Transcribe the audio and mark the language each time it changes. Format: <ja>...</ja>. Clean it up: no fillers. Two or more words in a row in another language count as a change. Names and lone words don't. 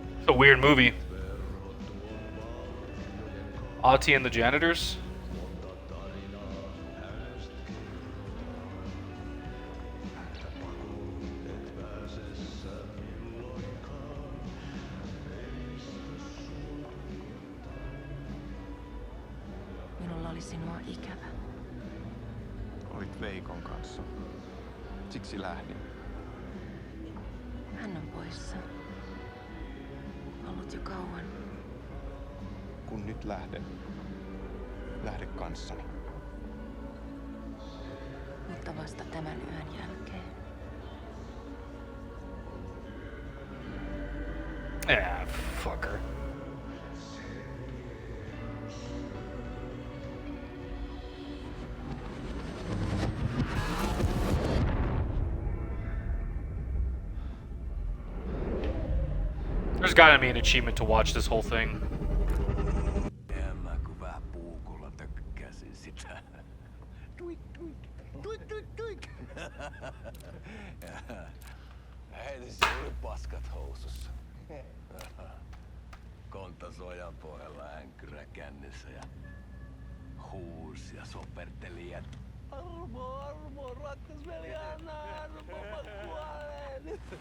<en>a weird movie. Auntie and the Janitors?</en> <fi>Minulla oli sinua ikävä. Olit Veikon kanssa. Siksi lähdin. Hän on poissa. Ollut jo kauan. Kun nyt lähden, lähde kanssani. Mutta vasta tämän yön jälkeen.</fi> <en>Fucker. There's gotta be an achievement to watch this whole thing.</en> <fi>Mä kun vähän puukolla tökkäsin sitä. Tuik, tuik, tuik, tuik, tuik. Heti se oli paskat housussa. Kontas ojan pohjalla änkyrä kännissä ja huusi ja soperteli, että Armo, rakkas veli, anna armo, mä kuolen.</fi>